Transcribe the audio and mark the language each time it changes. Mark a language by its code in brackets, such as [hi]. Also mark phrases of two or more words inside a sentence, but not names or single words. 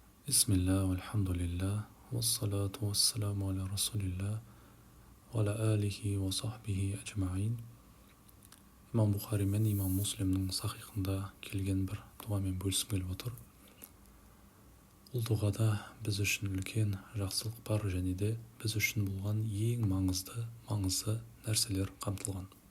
[ar] بسم الله والحمد لله والصلاة والسلام على رسول الله وعلى آله وصحبه أجمعين. [kk] Имам Бұхари мен имам Муслимнің сахихында келген бір дұғамен бөлісім келіп отыр. Бұл дұғада біз үшін үлкен жақсылық бар және де біз үшін болған ең маңызды нәрселер қамтылған.